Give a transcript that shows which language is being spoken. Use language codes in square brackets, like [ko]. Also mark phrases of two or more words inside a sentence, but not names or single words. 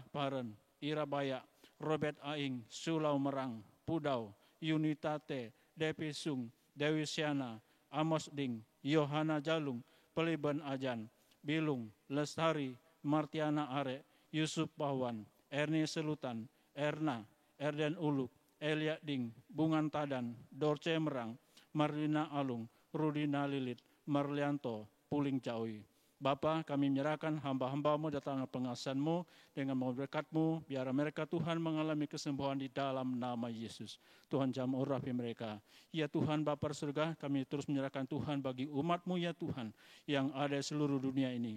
[id] Paren, Ira Bayak, Robert Aing, Sulau Merang, Pudau, Unitate, Depi Sung, Dewi Siana, Amos Ding, Yohana Jalung, Peliban Ajan, Bilung, Lestari, Martiana Are, Yusuf Pahwan, Erni Selutan, Erna, Erden Uluk, Elia Ding, Bungan Tadan, Dorce Merang, Marlina Alung, Rudina Lilit, Marlianto, Puling Caui. Bapa, kami menyerahkan hamba-hamba-Mu datang pengasahan-Mu dengan berkat-Mu, biar mereka Tuhan mengalami kesembuhan di dalam nama Yesus. Tuhan jam urapi mereka. Ya Tuhan Bapa surga, kami terus menyerahkan Tuhan bagi umat-Mu ya Tuhan, yang ada di seluruh dunia ini.